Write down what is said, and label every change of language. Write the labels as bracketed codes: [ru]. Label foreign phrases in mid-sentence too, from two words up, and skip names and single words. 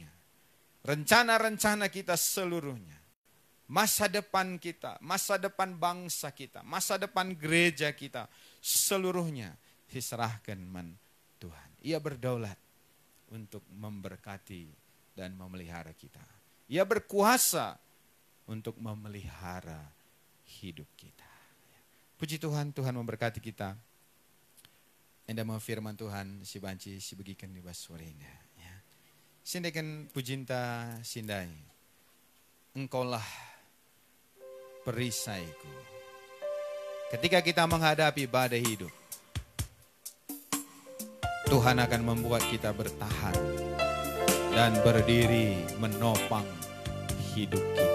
[id] Rencana-rencana kita seluruhnya. Masa depan kita, masa depan bangsa kita, masa depan gereja kita, seluruhnya diserahkan Tuhan. Ia berdaulat untuk memberkati dan memelihara kita. Ia berkuasa untuk memelihara hidup kita. Puji Tuhan, Tuhan memberkati kita. [btx] Enda mau firman Tuhan si banci si begikan di baswarina. Ya. Sindekan pujinta sindai. [id] Engkaulah perisaiku. Ketika kita menghadapi badai hidup, Tuhan akan membuat kita bertahan dan berdiri menopang hidup kita.